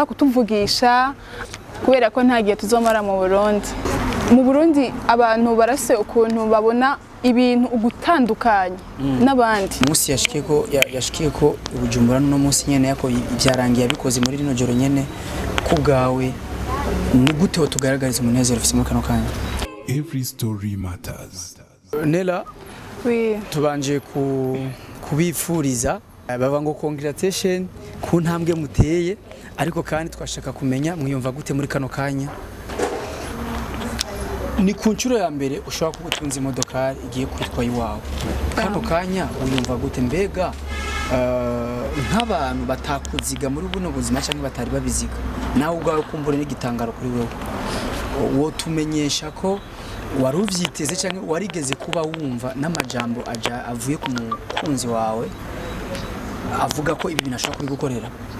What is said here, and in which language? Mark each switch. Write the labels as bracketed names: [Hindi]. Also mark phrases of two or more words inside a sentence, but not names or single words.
[Rundi] kutuvugisha kubera ko nta gihe tuzomara mu Burundi abantu barase ukuntu babona ibintu ugutandukanye n'abandi umunsi yashikiye ko Bujumbura no munsi nyene yako ibyarangiye abikoze muri rino joro nyene kubgawe ni gute tugaragariza umunezero ufite muri kano kanya. [English] Every story matters. [Rundi] Nela oui tubanje kubifuriza bava ngo congratulation ku ntambwe muteye ariko kandi twashaka kumenya mwiyumva gute muri kano kanya. Ni ku nshuro ya mbere ushobora kugutunza imodoka igiye kwitwa iwawe kano kanya uyumva gute mbega nk'abantu batakuziga muri buno buzima cyangwa batari babiziga nawe ubwawe kumbure n'igitangaro kuri wewe wo tumenyesha ko wari uvyiteze cyangwa warigeze kuba wumva n'amajambo avuye ku mukunzi wawe avuga ko ibi binashaka kubigukorera.